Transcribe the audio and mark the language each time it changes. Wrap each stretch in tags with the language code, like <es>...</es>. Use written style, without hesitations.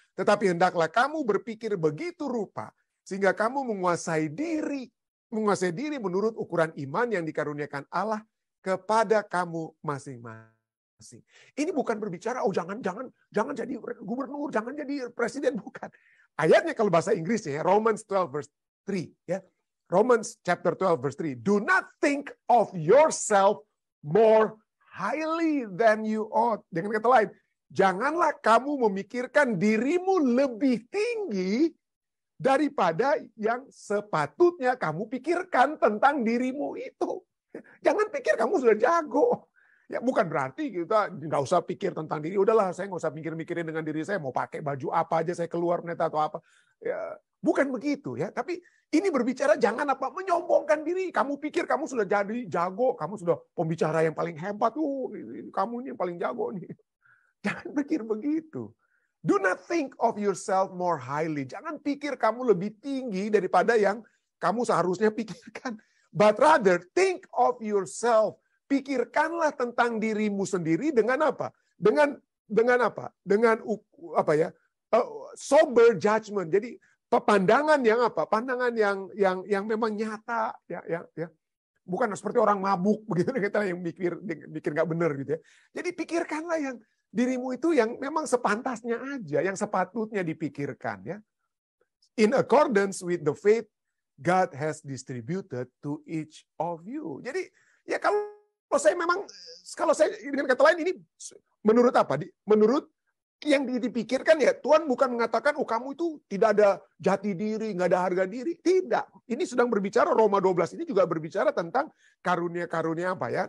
<id>Tetapi hendaklah kamu berpikir begitu rupa, sehingga kamu menguasai diri menurut ukuran iman yang dikaruniakan Allah kepada kamu masing-masing. Ini bukan berbicara, oh jangan jadi gubernur, jangan jadi presiden, bukan. Ayatnya kalau bahasa Inggris ya,</id> <en>Romans 12 verse 3. Ya. Romans chapter 12 verse 3. Do not think of yourself more highly than you ought.</en> <id>Dengan kata lain, janganlah kamu memikirkan dirimu lebih tinggi daripada yang sepatutnya kamu pikirkan tentang dirimu itu. Jangan pikir kamu sudah jago. Ya, bukan berarti kita nggak usah pikir tentang diri. Udahlah, saya nggak usah mikirin dengan diri saya. Mau pakai baju apa aja saya keluar pendeta atau apa. Ya, bukan begitu ya. Tapi ini berbicara jangan menyombongkan diri. Kamu pikir kamu sudah jadi jago, kamu sudah pembicara yang paling hebat. Kamu ini yang paling jago nih. Jangan pikir begitu.</id> <en>Do not think of yourself more highly.</en> <id>Jangan pikir kamu lebih tinggi daripada yang kamu seharusnya pikirkan.</id> <en>But rather think of yourself</en> <id>pikirkanlah tentang dirimu sendiri dengan apa? Dengan apa? Dengan apa ya? Sober judgment. Jadi pandangan yang apa? Pandangan yang memang nyata, ya. Bukan seperti orang mabuk begitu kita yang mikir nggak benar gitu ya. Jadi pikirkanlah yang dirimu itu yang memang sepantasnya aja, yang sepatutnya dipikirkan ya.</id> <en>In accordance with the faith God has distributed to each of you.</en> <id>Jadi ya kalau saya dengan kata lain ini menurut apa? Menurut yang dipikirkan ya Tuhan bukan mengatakan kamu itu tidak ada jati diri, nggak ada harga diri. Tidak. Ini sedang berbicara Roma 12 ini juga berbicara tentang karunia-karunia apa ya.</id>